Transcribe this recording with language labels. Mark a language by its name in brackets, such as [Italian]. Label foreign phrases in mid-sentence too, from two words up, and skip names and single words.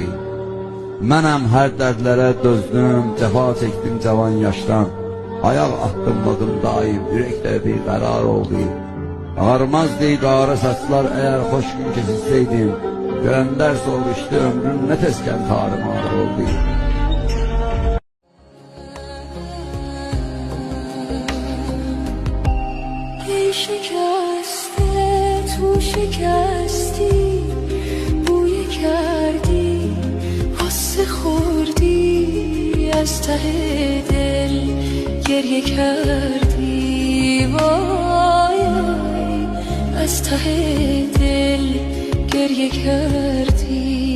[Azerbaijani] Mənəm hər dərdlərə dözdüm, cəfa çəkdim cavan yaşdan. Ayaq attımladım daim, ürəkdə bir qərar oldu. Ağarmazdı qara saçlar əgər xoş gün keçirsəydim. Görəndər soruşdu ömrün nə tezkən tarımar oldu. [Persian] شکسته تو شکستی بوی کردی غصه خوردی از ته دل گریه کردی وای از ته دل گریه کردی